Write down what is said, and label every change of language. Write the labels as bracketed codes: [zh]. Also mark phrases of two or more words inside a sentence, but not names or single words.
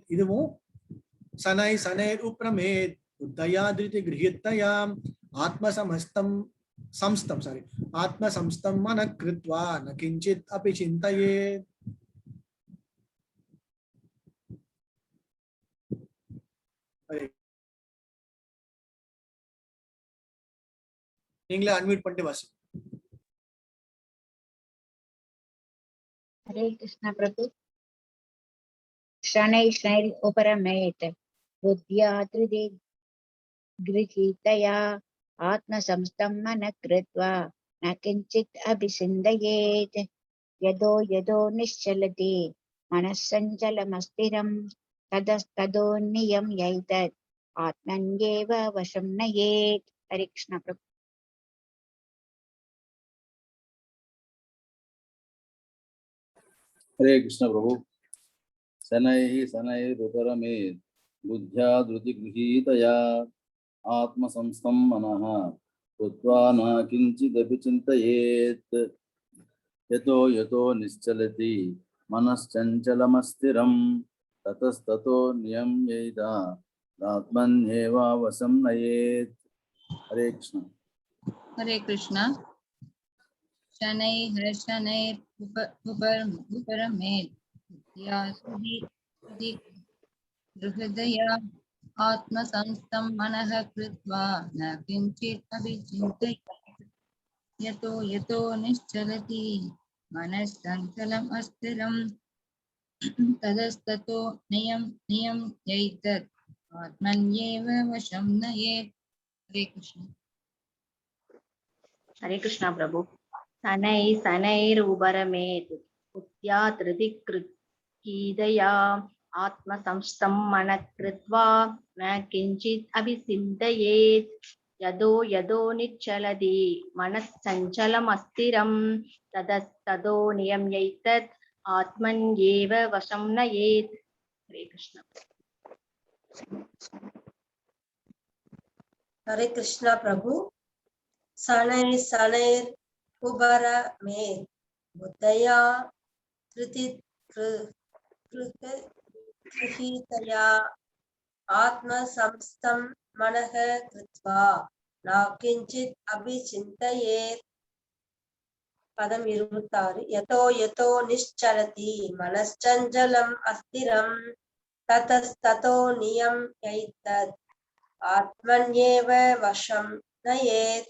[sa] இதுவும் शनैः शनैर् उपरमेत् बुद्ध्या धृति गृहीतया आत्मसंस्थं संस्थं आत्मसंस्थं मनः कृत्वा न किञ्चित् अपि चिन्तयेत्. [ta] நீங்களே அன்மியூட் பண்ணிட்டு வாசி. [sa] हरे कृष्ण प्रभु। शनै शनै उपरमेत बुद्ध्या त्रिदि गृहीतया आत्मसंस्थं मनः कृत्वा न किञ्चित् अभिसिन्दयेत्. यदो यदो निश्चलति मनस्सञ्चलमस्थिरं तदस्तदो नियम्यैतत् आत्मन्येव वशं नयेत्. हरे कृष्ण प्रभु। हरे कृष्ण प्रभु। शनैः शनैरुपरमेत् बुद्ध्या धृतिगृहीतया आत्मसंस्थं मनः कृत्वा न किञ्चिदपि चिन्तयेत्. यतो यतो निश्चलति मनश्चञ्चलमस्थिरं ततस्ततो नियम्येत आत्मन्येवावशं नयेत्. हरे कृष्ण। हरे कृष्ण। शनैः शनैः उपरमेत् हृदया आत्मसंस्थं मनः कृत्वा न किञ्चित् अभिचिन्तयेत्. यतो यतो निश्चलति मनश्चञ्चलम् अस्थिरं ततस्ततो नियम्येत आत्मन्येव वशं नयेत्. हरे कृष्ण। हरे कृष्ण प्रभु। शनै शनैरुपरमेत् बुद्ध्या धृतिगृहीतया आत्मसंस्थं मनः कृत्वा न किञ्चित् अभिचिन्तयेत्. यदो यदो निश्चलति मनश्चञ्चलमस्थिरं ततस्ततो नियम्येत आत्मन्येव वशं नयेत्. हरे कृष्ण। हरे कृष्ण प्रभु। शनै शनैर उपरमेत् बुद्धया गृहीतया आत्मसंस्थं मनः कृत्वा न किञ्चित् अभिचिन्तयेत् पदम 26 यतो यतो निश्चलति मनश्चञ्चलम् अस्थिरं ततस्ततो नियम्यैतत् आत्मन्येव वशं नयेत्।